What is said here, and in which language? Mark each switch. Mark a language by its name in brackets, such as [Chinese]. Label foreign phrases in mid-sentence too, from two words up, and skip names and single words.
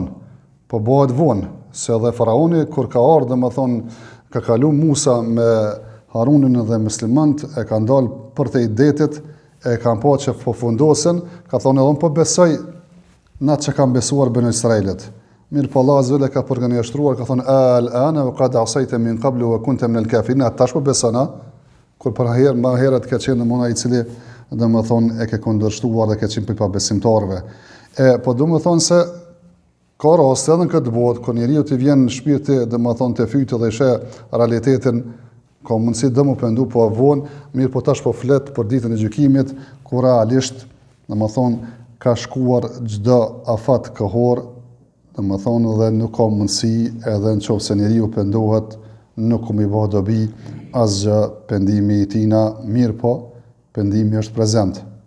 [Albanian] Po bëhet vonë, se edhe faraoni kur ka ardhur domethënë ka kalu Musa me Harunin dhe muslimant, e kanë dalë për te i detit, e kanë pa që po fundosen, ka thonë edhe po besoj na që kanë besuar bën Izraelit. Mirë po Allah [Arabic] عز وجل [Albanian] ka përgënjeshtruar, ka thonë [Arabic] آلآن وقد عصيت من قبل وكنت من الكافرين, [Albanian] tash po besona, kur për herë më herët ka qenë mëna i cili domethënë e ke kundërshtuar dhe ke qenë pa besimtarëve. Po domethënë se ka raste edhe në këtë botë kur njeriu të vjen në shpirti domethënë të fytë dhe sheh realitetin, ka mundësi dhe më pendu po vonë, mirë po tash po flet për ditën e gjykimit, kur realisht domethënë ka shkuar çdo afat kohor, domethënë dhe nuk ka mundësi edhe nëse njeriu pendohet, nuk mi bëhet dobi asgjë pendimi i tina, mirë po pendimi është prezent.